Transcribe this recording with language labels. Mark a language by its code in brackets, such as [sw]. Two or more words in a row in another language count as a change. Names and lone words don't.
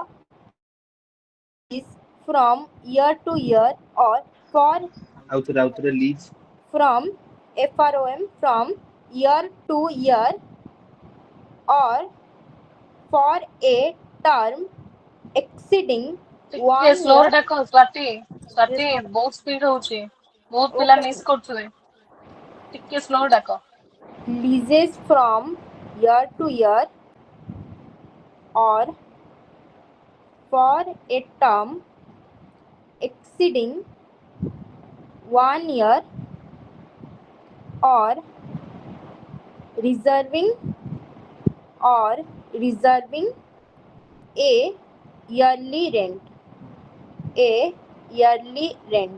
[en] Lease from year to year or for Outre lease. from FROM from year to year or for a term exceeding [or] ଟିକେ [en] 1 [or] ସ୍ଲୋ [en] year. [or] ଡାକ ସ୍ୱାତି [en] Yes, [or] ସ୍ୱାତି [en] ma'am. [or] ବହୁତ ସ୍ପିଡ ହଉଛି ବହୁତ ପିଲା [en] Okay. [or] ମିସ୍ କରୁଥିବେ ଟିକେ ସ୍ଲୋ ଡାକ [en] Leases from year to year or for a term exceeding 1 year or reserving reserving a yearly rent.